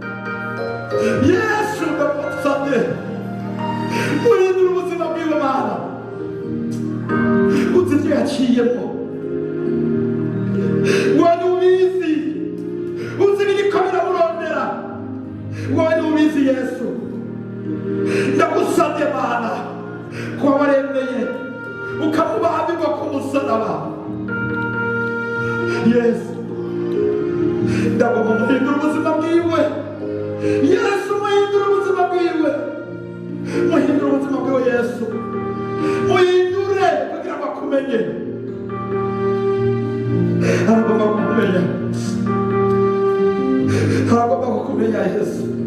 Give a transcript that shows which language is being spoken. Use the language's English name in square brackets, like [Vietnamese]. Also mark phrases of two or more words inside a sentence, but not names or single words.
[Rundi] Yesu ndagusabye muhindure ubuzima bwiwe Mana, uzi ibyo yaciyemo, wowe ni ubizi, uzi ibiriko biramurondera, wowe ni ubizi Yesu. Ndagusabye Mana ko waremeye ukamubambirwa ku musaraba Yesu, ndagomba muhindura ubuzima bwiwe Yesu, muhindura ubuzima bwiwe, muhindura ubuzima bwiwe Yesu, muhindure kugira ngo akumenye, aragomba kukumenya, aragomba kukumenya Yesu.